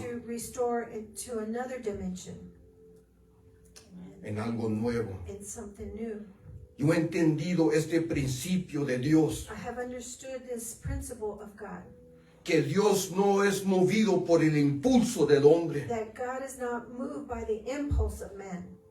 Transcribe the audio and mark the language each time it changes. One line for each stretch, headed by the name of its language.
English: to restore it to another dimension,
Spanish: en algo nuevo.
English: in something new.
Spanish: Yo he entendido este principio de Dios,
English: I have understood this principle of God,
Spanish: que Dios no es movido por el impulso del hombre,
English: that God is not moved by the impulse of man,